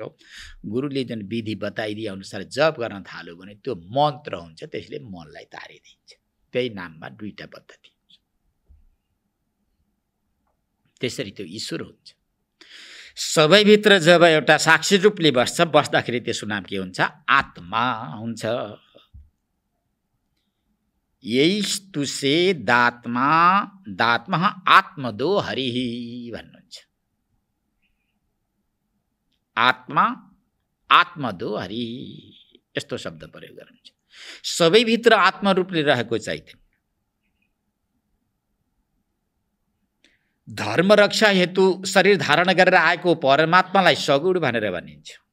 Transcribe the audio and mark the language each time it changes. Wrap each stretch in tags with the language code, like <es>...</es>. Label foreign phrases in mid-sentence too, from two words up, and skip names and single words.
<ne>गुरुले जुन विधि बताइदिए अनुसार जप गर्न थाल्यो भने त्यो मन्त्र हुन्छ। त्यसले मनलाई तारिदिन्छ। त्यही नाममा दुईटा पद्धति हुन्छ। त्यसरी त्यो ईश्वर हुन्छ। सबैभित्र जब एउटा साक्षी रूपले बस्दाखेरि त्यसको नाम के हुन्छ? आत्मा हुन्छ।</ne> <sa>यैस्तुसे दात्मा दात्मः आत्मदो हरिः भन्नुहुन्छ। आत्मा आत्मदो हरि</sa> <ne>यस्तो शब्द प्रयोग गर्नुहुन्छ। सबैभित्र आत्मरूपले रहेको चैतन्य धर्म रक्षा हेतु शरीर धारण गरेर आएको परमात्मालाई सगुण भनेर भनिन्छ।</ne>